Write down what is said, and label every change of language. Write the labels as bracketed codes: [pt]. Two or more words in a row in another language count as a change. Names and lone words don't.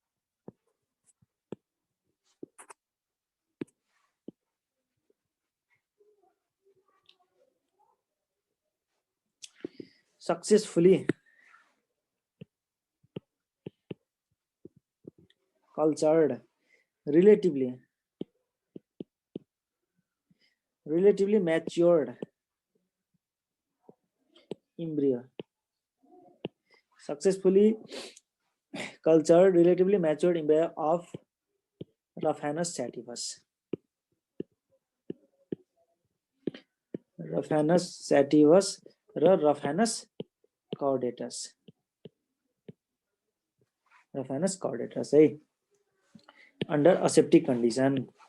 [en] successfully cultured relatively matured embryo, successfully cultured relatively matured embryo of Raphanus sativus. Raphanus sativus र Raphanus caudatus, Raphanus caudatus है, under aseptic condition.